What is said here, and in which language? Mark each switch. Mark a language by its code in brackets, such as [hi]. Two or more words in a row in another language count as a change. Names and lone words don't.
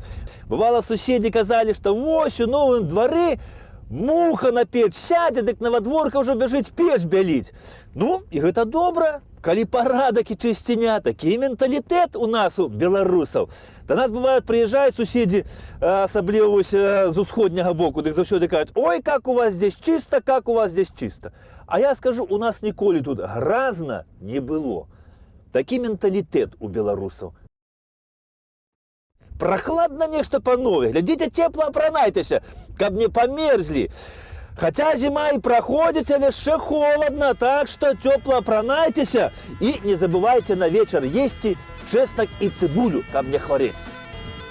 [be] Бывала, суседзі казалі, што вось у Новым Двары муха на печ сядзе, дык новадворка ўжо бяжыць печ бяліць. Ну, і гэта добра. Калі парадак і чысціня, такі менталітэт у нас, у беларусаў. Да нас, бывает, прыязджаюць суседзі, асабліва з усходняга боку, дык заўсёды кажуць: [ru] ой, как у вас здесь чисто, как у вас здесь чисто. [be] А я скажу, у нас ніколі тут гразна не было. Такі менталітэт у беларусаў. Прахладна нешта, панове, глядзіце, цепла апранайтеся, каб не памерзлі. Хаця зіма і праходзіць, але яшчэ холадна, так што цёпла апранайцеся і не забывайце на вечар есці чэснак і цыбулю, каб не хварэць.